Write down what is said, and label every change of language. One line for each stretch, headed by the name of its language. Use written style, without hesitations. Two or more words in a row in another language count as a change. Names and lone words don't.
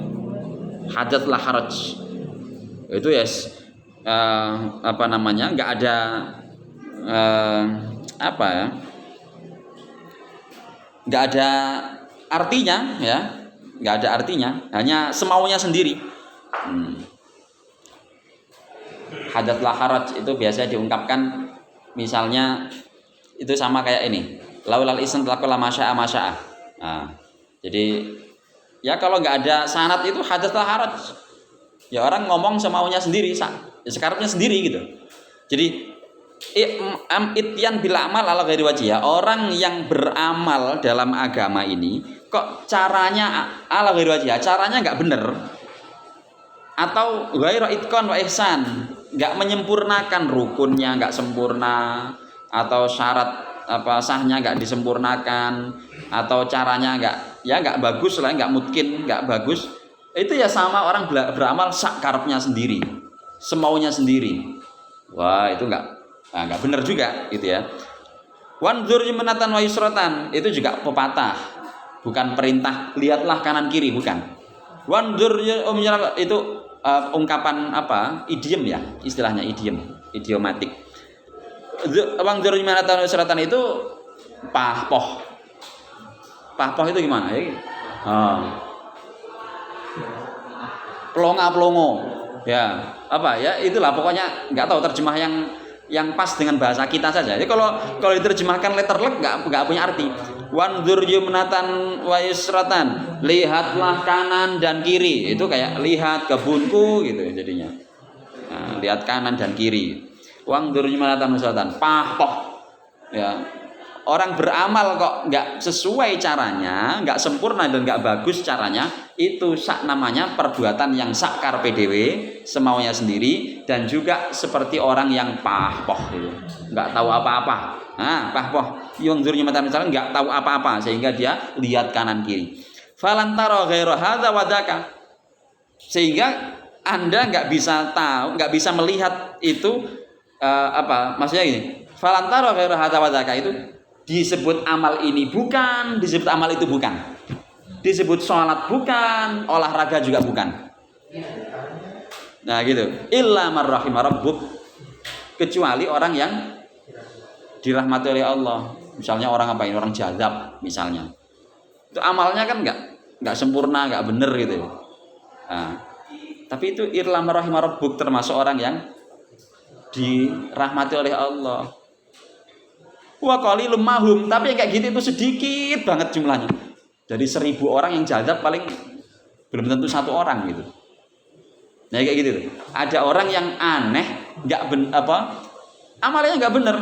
Arabic: حدث لا حرج,
Indonesian: itu yes, nggak ada nggak ada artinya ya. Nggak ada artinya, hanya semaunya sendiri.
Arabic: حدث لا حرج
Indonesian: itu biasanya diungkapkan misalnya itu sama kayak ini,
Arabic: لولا الإسناد لقال ما شاء.
Indonesian: Nah, jadi ya kalau nggak ada sanad itu
Arabic: حدث لا حرج,
Indonesian: ya orang ngomong semaunya sendiri, sekarangnya sendiri gitu.
Arabic: Jadi إتيان بالعمل على غير وجه,
Indonesian: orang yang beramal dalam agama ini kok caranya
Arabic: على غير وجه,
Indonesian: caranya nggak bener, atau
Arabic: غير إتقان وإحسان,
Indonesian: nggak menyempurnakan, rukunnya nggak sempurna, atau syarat sahnya nggak disempurnakan, atau caranya nggak bagus lah, nggak mungkin, nggak bagus, itu ya sama orang beramal sak karepnya sendiri, semaunya sendiri. Wah, itu nggak benar juga gitu ya.
Arabic: وانظر يمنة ويسرة,
Indonesian: itu juga pepatah, bukan perintah lihatlah kanan kiri, bukan. Wanzur itu ungkapan idiom ya, istilahnya idiomatik.
Arabic: وانظر يمنة ويسرة
Indonesian: itu pahpoh itu gimana ya? Pelongo ya, itulah pokoknya, nggak tahu terjemah yang pas dengan bahasa kita saja. Jadi kalau diterjemahkan letterlek nggak punya arti.
Arabic: وانظر يمنة ويسرة,
Indonesian: lihatlah kanan dan kiri, itu kayak lihat kebunku gitu jadinya. Lihat kanan dan kiri.
Arabic: وانظر يمنة ويسرة,
Indonesian: pahpoh ya, orang beramal kok nggak sesuai caranya, nggak sempurna dan nggak bagus caranya, itu namanya perbuatan yang sakar PDW, semaunya sendiri, dan juga seperti orang yang pahpoh gitu, nggak tahu apa-apa. Nah, pahpoh, yang zurnya mata misalnya nggak tahu apa-apa sehingga dia lihat kanan kiri.
Arabic: فلن ترى غير هذا وذاك,
Indonesian: sehingga Anda nggak bisa tahu, nggak bisa melihat itu maksudnya gini.
Arabic: فلن ترى غير هذا وذاك
Indonesian: itu disebut amal ini bukan, disebut amal itu bukan, disebut sholat bukan, olahraga juga bukan. Nah gitu.
Arabic: إلا من رحم ربك,
Indonesian: kecuali orang yang dirahmati oleh Allah. Misalnya orang apa ini, orang jazab misalnya, itu amalnya kan nggak sempurna, nggak bener gitu. Nah, tapi itu
Arabic: إلا من رحم ربك,
Indonesian: termasuk orang yang dirahmati oleh Allah.
Arabic: وقليل ما هم,
Indonesian: tapi yang kayak gitu itu sedikit banget jumlahnya. Jadi 1000 orang yang jazab paling belum tentu 1 orang gitu. Nah kayak gitu. Ada orang yang aneh, amalnya nggak bener.